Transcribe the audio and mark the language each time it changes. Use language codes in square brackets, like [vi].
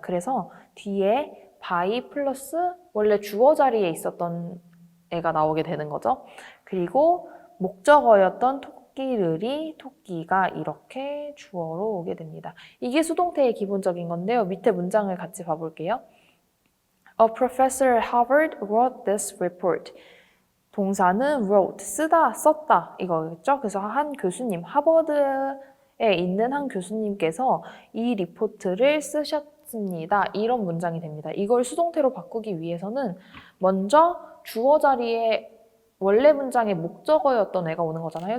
[ko] 그래서 뒤에 by 플러스 원래 주어 자리에 있었던 애가 나오게 되는 거죠. 그리고 목적어였던 토끼들이 토끼가 이렇게 주어로 오게 됩니다. 이게 수동태의 기본적인 건데요. 밑에 문장을 같이 봐볼게요. [en] A professor at Harvard wrote this report. [ko] 동사는 wrote, 쓰다, 썼다 이거겠죠. 그래서 한 교수님, 하버드에 있는 한 교수님께서 이 리포트를 쓰셨습니다. 이런 문장이 됩니다. 이걸 수동태로 바꾸기 위해서는 먼저 주어 자리에 원래 문장의 목적어였던 애가 오는 거잖아요.